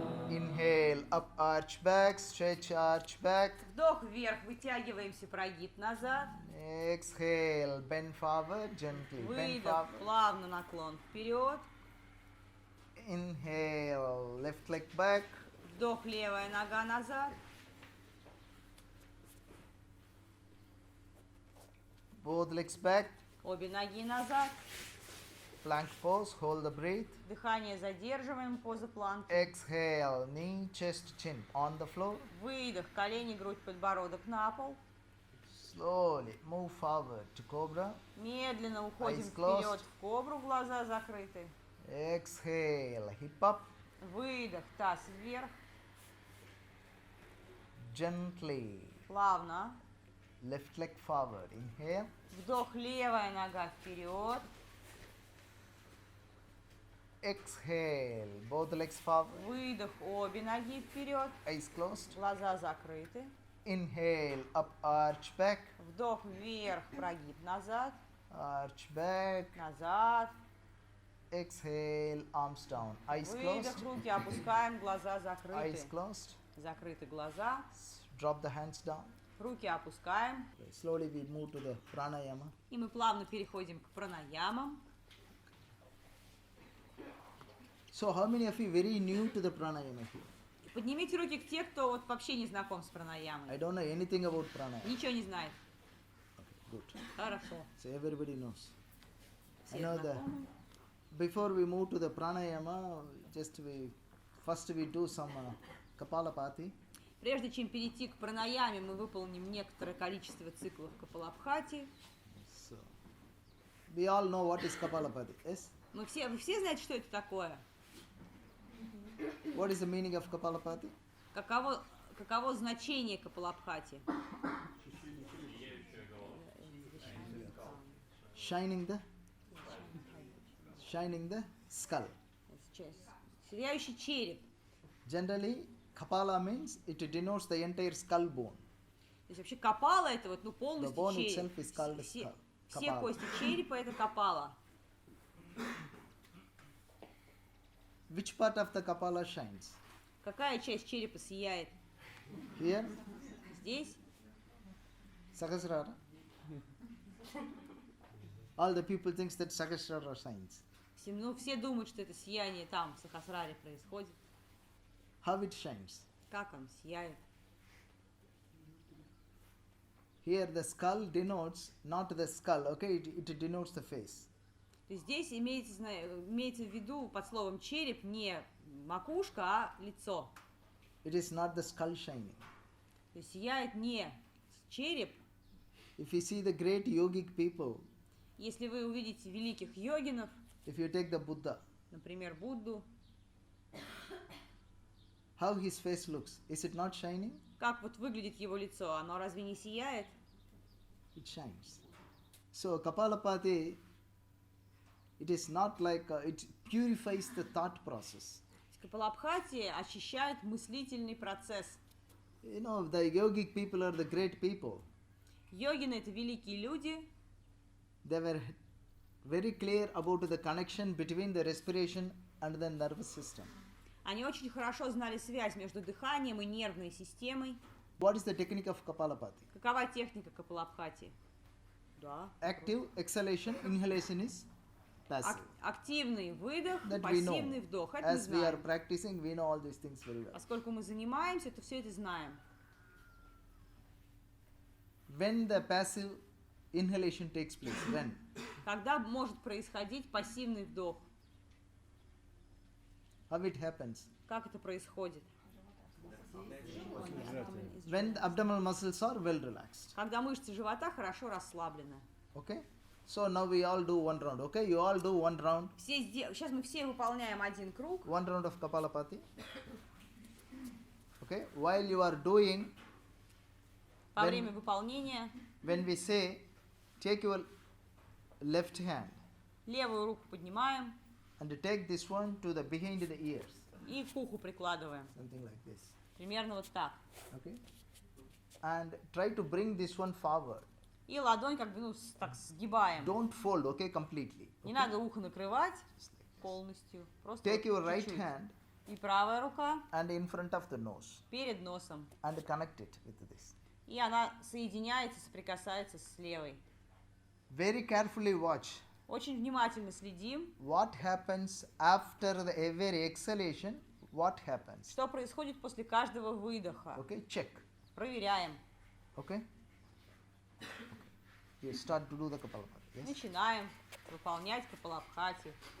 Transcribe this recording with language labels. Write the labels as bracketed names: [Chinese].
[English] Inhale, up, arch back, stretch, arch back. [Russian] Вдох вверх, вытягиваемся, прогиб назад. [English] Exhale, bend forward gently. Bend [Russian] Выдох, [English] forward. [Russian] плавно наклон вперед. [English] Inhale, left leg back. [Russian] Вдох, левая нога назад. [English] Both legs back. [Russian] Обе ноги назад. [English] Plank pose, hold the breath. [Russian] Дыхание задерживаем, поза планки. [English] Exhale, knee, chest, chin on the floor. [Russian] Выдох, колени, грудь, подбородок на пол. [English] Slowly move forward to cobra. [Russian] Медленно уходим [English] Eyes closed. [Russian] вперед в кобру, глаза закрыты. [English] Exhale, hip up. [Russian] Выдох, таз вверх. [English] Gently, [Russian] Плавно. [English] left leg forward. Inhale. [Russian] Вдох, левая нога вперед. [English] Exhale, both legs forward. [Russian] Выдох, обе ноги вперед. [English] Eyes closed. [Russian] Глаза закрыты. [English] Inhale, up, arch back. [Russian] Вдох вверх, прогиб назад. [English] Arch back. [Russian] Назад. [English] Exhale, arms down. Eyes [Russian] Выдох, [English] closed. [Russian] руки опускаем, глаза [English] Eyes [Russian] закрыты. [English] closed. [Russian] Закрыты глаза. [English] Drop the hands down. [Russian] Руки опускаем. [English] Slowly we move to the pranayama. [Russian] И мы плавно переходим к пранаямам. [English] So how many of you very new to the pranayama here? [Russian] Поднимите руки к те, кто вот вообще не знаком с [English] I [Russian] пранаямой. [English] don't know anything about pranayama. [Russian] Ничего не знает. [English] Good. [Russian] Хорошо. [English] So everybody knows. I [Russian] Все [English] know that [Russian] знакомы. [English] before we move to the pranayama, first we do some Kapalabhati. [Russian] Прежде чем перейти к пранаяме, мы выполним некоторое количество циклов Капалабхати. [English] So we all know what is Kapalabhati. Yes? [Russian] Вы все знаете, что это такое? [English] What is the meaning of Kapalabhati? [Russian] Каково значение Капалабхати? [English] Shining the skull. [Russian] Сияющий череп. [English] Generally, Kapala means it denotes the entire skull bone. [Russian] То есть вообще капала это вот, [English] The [Russian] полностью [English] bone [Russian] череп. [English] itself is called as [Russian] Все [English] Kapala. [Russian] кости черепа это капала. [English] Which part of the Kapala shines? [Russian] Какая часть черепа сияет? [English] Here, [Russian] Здесь? [English] Sahasrara. All the people thinks that Sahasrara shines. [Russian] Все думают, что это сияние там, в Сахасраре происходит. [English] how it shines. [Russian] Как он сияет. [English] Here the skull denotes not the skull, okay, it denotes the face. [Russian] То есть здесь имеется в виду под словом череп не макушка, а лицо. [English] It is not the skull shining. [Russian] То есть сияет не череп. [English] If you see the great yogic people, [Russian] Если вы увидите великих йогинов, [English] if you take the Buddha, [Russian] например, Будду, [English] how his face looks, is it not shining? [Russian] как вот выглядит его лицо, оно разве не сияет? [English] It shines. So Kapalabhati, it is not like it purifies the thought process. [Russian] Капалабхати очищает мыслительный процесс. [English] You know, the yogic people are the great people. [Russian] Йогины — это великие люди. [English] They were very clear about the connection between the respiration and the nervous system. [Russian] Они очень хорошо знали связь между дыханием и нервной системой. [English] What is the technique of Kapalabhati? [Russian] Какова техника Капалабхати? Да. [English] Active exhalation, inhalation is passive. [Russian] Активный выдох, [English] That we know. [Russian] пассивный вдох. Это мы [English] As we are [Russian] знаем. [English] practicing, we know all these things very well. [Russian] Поскольку мы занимаемся, то все это знаем. [English] When the passive inhalation takes place, when? [Russian] Когда может происходить пассивный вдох? [English] How it happens? [Russian] Как это происходит? [English] When the abdominal muscles are well relaxed. [Russian] Когда мышцы живота хорошо расслаблены. [English] Okay? So now we all do one round. Okay? You all do one round. [Russian] Сейчас мы все выполняем один круг. [English] One round of Kapalabhati. Okay? While you are doing, [Russian] Во время выполнения [English] when we say, take your left hand [Russian] левую руку поднимаем [English] and take this one to the behind the ears. [Russian] и к уху прикладываем. [English] Something like this. [Russian] Примерно вот так. [English] Okay? And try to bring this one forward. [Russian] И ладонь как бы так сгибаем. [English] Don't fold, okay, completely. [Russian] Не [English] Okay? [Russian] надо ухо накрывать [English] Just like this. [Russian] полностью. Просто [English] Take your [Russian] вот [English] right [Russian] чуть-чуть. [English] hand [Russian] И правая рука [English] and in front of the nose [Russian] перед носом. [English] and connect it with this. [Russian] И она соединяется, соприкасается с левой. [English] Very carefully watch [Russian] Очень внимательно следим, [English] what happens after the every exhalation. What happens? [Russian] что происходит после каждого выдоха. [English] Okay, check. [Russian] Проверяем. [English] Okay? You start to do the Kapalabhati. Yes? [Russian] Начинаем выполнять Капалабхати.